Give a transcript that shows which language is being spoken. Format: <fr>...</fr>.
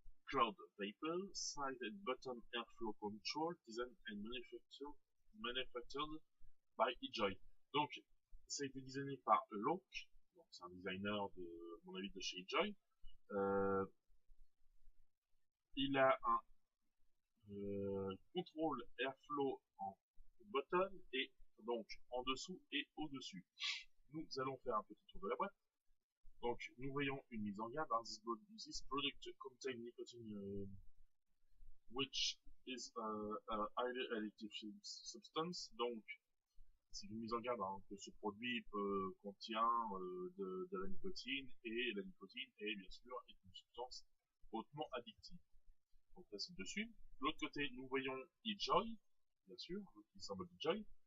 <en>Cloud Vapor, side and bottom airflow control, design and manufactured by eJoy.</en> <fr>Donc, ça a été designé par Lock, donc c'est un designer de, à mon avis, de chez eJoy. Il a un contrôle airflow en bottom et donc en dessous et au-dessus. Nous allons faire un petit tour de la boîte. Donc, nous voyons une mise en garde.</fr> <en>This product contains nicotine which is a highly addictive substance.</en> <fr>Donc, c'est une mise en garde que ce produit contient de la nicotine, et la nicotine est bien sûr une substance hautement addictive. Donc là c'est dessus. De l'autre côté, nous voyons eJoy, bien sûr, le symbole eJoy.</fr>